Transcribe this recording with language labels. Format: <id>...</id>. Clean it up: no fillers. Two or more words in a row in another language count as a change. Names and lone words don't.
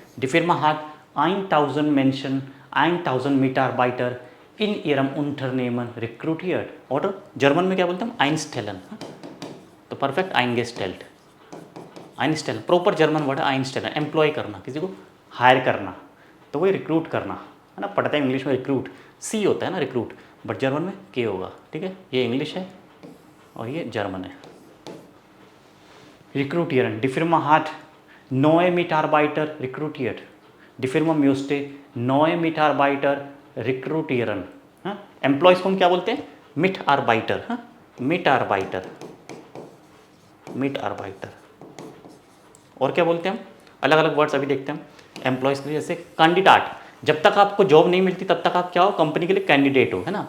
<de>Die Firma hat 1000 Menschen, 1000 Mitarbeiter in ihrem Unternehmen rekrutiert,</de> <hi>और जर्मन में क्या बोलते हैं हम, einstellen, तो परफेक्ट eingestellt, einstellen</hi> <en>proper German word</en> <hi>है, einstellen एम्प्लॉय करना, किसी को हायर करना, तो वही रिक्रूट करना है ना। पढ़ते हैं इंग्लिश में रिक्रूट, सी होता है ना रिक्रूट, बट जर्मन में के होगा, ठीक है। ये इंग्लिश है और ये जर्मन है।</hi> <de>रिक्रूटियरन, die Firma hat neue Mitarbeiter rekrutiert, die Firma möchte neue Mitarbeiter rekrutieren,</de> <hi>हाँ, एम्प्लॉयज़ को हम क्या बोलते हैं,</hi> <de>Mitarbeiter, हाँ, Mitarbeiter, Mitarbeiter।</de> <hi>और क्या बोलते हैं हम, अलग अलग वर्ड्स अभी देखते हैं हम एम्प्लॉयज़ के लिए। जैसे कैंडिडेट, जब तक आपको जॉब नहीं मिलती तब तक आप क्या हो, कंपनी के लिए कैंडिडेट हो, है ना।</hi>